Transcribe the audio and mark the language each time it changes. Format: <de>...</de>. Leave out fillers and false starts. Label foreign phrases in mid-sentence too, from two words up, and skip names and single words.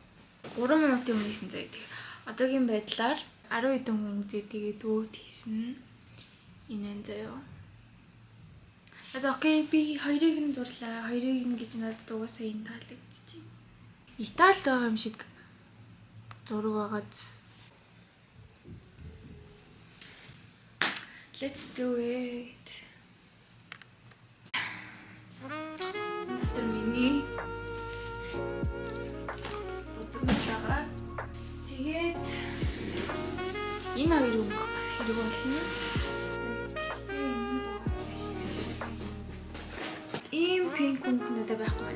<mn>3 минутын өмнө хийсэн заяа. Тэгээ одоогийн байдлаар 10 хэдэн хүн үзээ тэгээд vote хийсэн. Энэ заяа. За окей би хоёрыг нь зурлаа. Хоёрыг нь гэж надад угаасаа энэ таалагдчихэв. Италид байгаа юм шиг зураг байгаад.</mn> <en>Let's do it.</en> <mn>Миний өдөртөө тэгээд энэ хоёр өнгө бас хэрэг болно. Ийм пинк өнгө надад байхгүй байна.</mn>